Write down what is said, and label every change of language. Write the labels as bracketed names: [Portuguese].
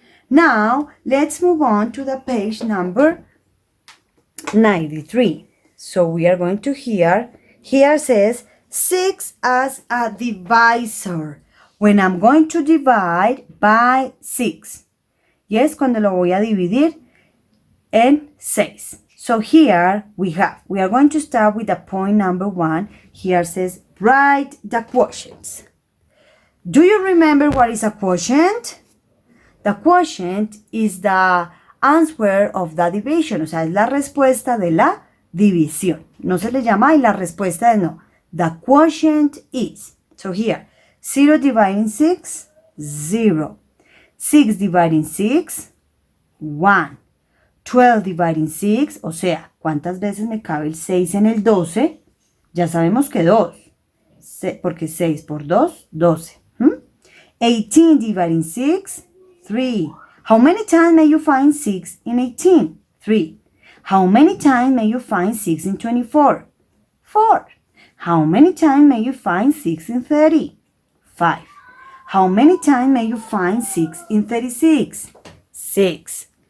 [English] Now, let's move on to the page number 93. So we are going to here says 6 as a divisor. When I'm going to divide by 6. [Spanish] Yes, cuando lo voy a dividir en 6. [English] So here we are going to start with the point number 1. Here says write the quotients. Do you remember what is a quotient? The quotient is the answer of the division. [Spanish] O sea, es la respuesta de la división. No se le llama y la respuesta es no. [English] The quotient is. So here, 0 dividing 6, 0. 6 dividing 6, 1. 12 dividing 6, [Spanish] o sea, ¿cuántas veces me cabe el 6 en el 12? Ya sabemos que 2, porque 6 por 2, 12. [English] 18 dividing 6, 3. How many times may you find 6 in 18? 3. How many times may you find 6 in 24? 4. How many times may you find 6 in 30? 5. How many times may you find 6 in 36? 6.